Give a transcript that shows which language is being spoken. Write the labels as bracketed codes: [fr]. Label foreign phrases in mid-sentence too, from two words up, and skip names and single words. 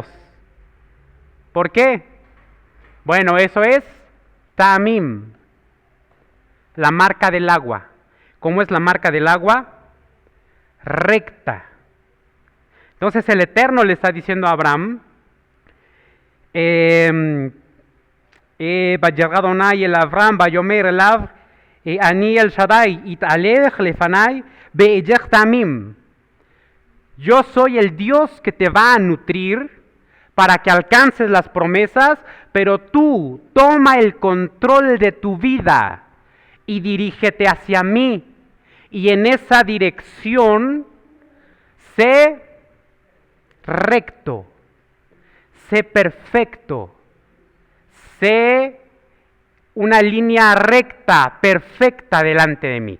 [es] ¿Por qué? Bueno, eso es tamim, la marca del agua. ¿Cómo es la marca del agua? Recta. Entonces el Eterno le está diciendo a Abraham, [he] וירא אדוני אל אברהם ויאמר אליו אני אל שדי יתהלך לפני ואגח תמים. [es] Yo soy el Dios que te va a nutrir para que alcances las promesas, pero tú toma el control de tu vida y dirígete hacia mí, y en esa dirección sé recto, sé perfecto, sé una línea recta, perfecta delante de mí.